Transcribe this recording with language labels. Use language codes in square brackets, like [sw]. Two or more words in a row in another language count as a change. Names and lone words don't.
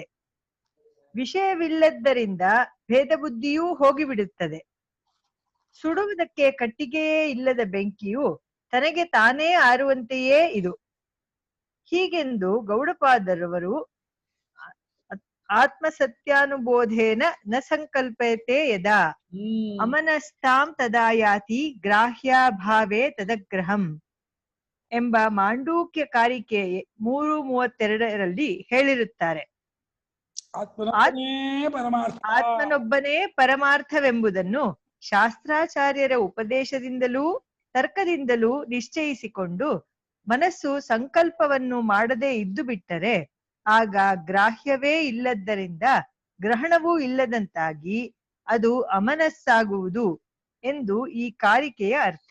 [kn] ವಿಷಯವಿಲ್ಲದ್ದರಿಂದ ಭೇದ ಬುದ್ಧಿಯೂ ಹೋಗಿಬಿಡುತ್ತದೆ. ಸುಡುವುದಕ್ಕೆ ಕಟ್ಟಿಗೆಯೇ ಇಲ್ಲದ ಬೆಂಕಿಯು ತನಗೆ ತಾನೇ ಆರುವಂತೆಯೇ ಇದು. ಹೀಗೆಂದು ಗೌಡಪಾದರವರು [sa] ಆತ್ಮಸತ್ಯಾನುಬೋಧೇನ ನ ಸಂಕಲ್ಪಯತೆ ಯದಾ ಅಮನಸ್ತಾಂ ತದಾ ಯಾತಿ ಗ್ರಾಹ್ಯಾಭಾವೇ ತದಗ್ರಹಂ [kn] ಎಂಬ ಮಾಂಡೂಕ್ಯ ಕಾರಿಕೆ 3:32 ಹೇಳಿರುತ್ತಾರೆ. ಆತ್ಮನೊಬ್ಬನೇ ಪರಮಾರ್ಥವೆಂಬುದನ್ನು ಶಾಸ್ತ್ರಾಚಾರ್ಯರ ಉಪದೇಶದಿಂದಲೂ ತರ್ಕದಿಂದಲೂ ನಿಶ್ಚಯಿಸಿಕೊಂಡು ಮನಸ್ಸು ಸಂಕಲ್ಪವನ್ನು ಮಾಡದೇ ಇದ್ದು ಬಿಟ್ಟರೆ ಆಗ ಗ್ರಾಹ್ಯವೇ ಇಲ್ಲದ್ದರಿಂದ ಗ್ರಹಣವೂ ಇಲ್ಲದಂತಾಗಿ ಅದು ಅಮನಸ್ಸಾಗುವುದು ಎಂದು ಈ ಕಾರಿಕೆಯ ಅರ್ಥ.